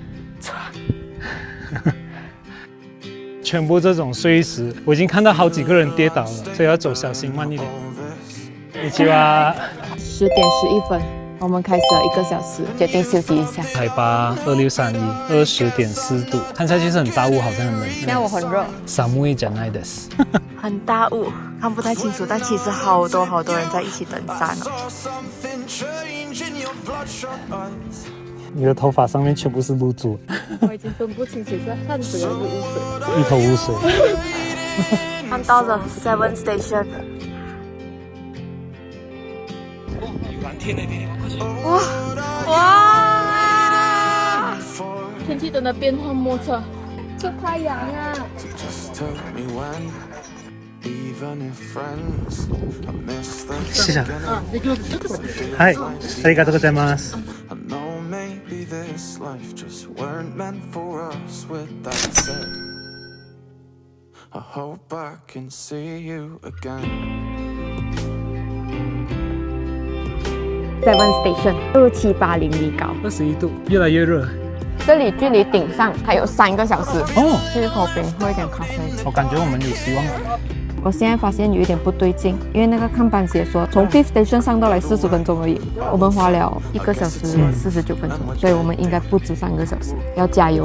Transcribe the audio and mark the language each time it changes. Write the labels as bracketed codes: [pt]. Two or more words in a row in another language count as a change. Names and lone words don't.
[zh] 全部这种碎石，我已经看到好几个人跌倒了，所以要走小心，慢一点。一起吧。 10点11分，我们开始了1个小时，决定休息一下。海拔2631，20.4度，看下去是很大雾，好像很冷。现在我很热。 [ja] 寒いじゃないです。 [zh] 很大雾，看不太清楚，但其实好多人在一起登山哦。你的头发上面全部是露珠，我已经分不清楚是汗水还是污水。一头雾水。看到了 Seven Station。哇！天气真的变幻莫测，出太阳啊！谢谢。 [ja] はい、ありがとうございます。 [en] Maybe this life just weren't meant for us. With that said, I hope I can see you again. [zh] Seven Station 2780 米高 21度，越来越热。这里距离顶上还有3个小时。哦，去口边喝一点咖啡。我感觉我们有希望了。我现在发现有一点不对劲，因为那个看板写说从 Fifth Station 上到来40分钟而已，我们花了1个小时49分钟，所以我们应该不止3个小时，要加油！